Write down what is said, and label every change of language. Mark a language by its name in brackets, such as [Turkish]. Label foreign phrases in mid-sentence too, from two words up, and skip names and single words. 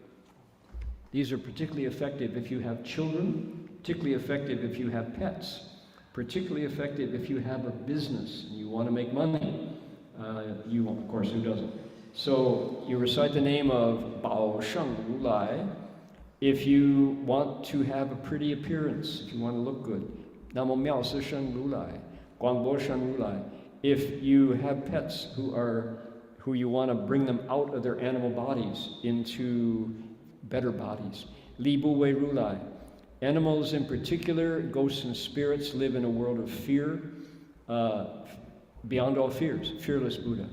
[English] These are particularly effective if you have children, particularly effective if you have pets, particularly effective if you have a business and you want to make money. Of course, who doesn't? So you recite the name of Bao Sheng Ru Lai, If you want to have a pretty appearance, if you want to look good, Namo Miao Si Shen Ru Lai, Guangbo Shen Ru Lai. If you have pets who you want to bring them out of their animal bodies into better bodies, Li Bu Wei Ru Lai. Animals in particular, ghosts and spirits, live in a world of fear, beyond all fears, fearless Buddha.